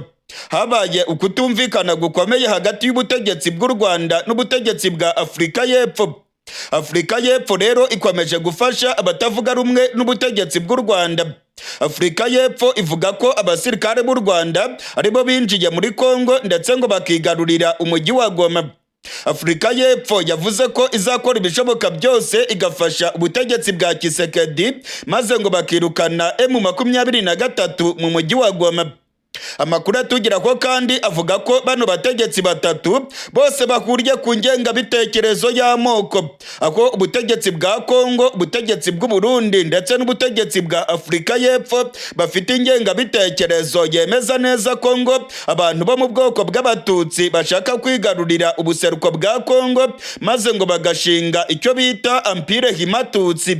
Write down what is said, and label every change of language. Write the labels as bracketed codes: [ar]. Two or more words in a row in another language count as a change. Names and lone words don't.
[rw] Habaye ukutumvikana gukomeye hagati y'ubutegetsi bw'u Rwanda n'ubutegetsi bwa Afurika y'Epfo. Afurika y'Epfo rero ikomeje gufasha abatavuga rumwe n'ubutegetsi bw'u Rwanda. Afurika y'Epfo ivuga ko abasirikare b'u Rwanda aribo binjiye muri Congo ndetse ngo bakigarurira umujyi wa Goma. Afurika y'Epfo yavuze ko izakora ibishoboka byose igafasha ubutegetsi bwa Tshisekedi maze ngo bakirukana M23 mu mujyi wa Goma. Amakuru atugira ko kandi avuga ko bano bategetsi batatu bose bahuriye ku ngengabitekerezo y'amoko, aho ubutegetsi bwa Congo, ubutegetsi bw'u Burundi ndetse n'ubutegetsi bwa Afurika y'Epfo bafite ingengabitekerezo yemeza neza ko ngo abantu bo mu bwoko bw'Abatutsi bashaka kwigarurira ubuseruko bwa Congo maze ngo bagashinga icyo bita Empire Himatutsi.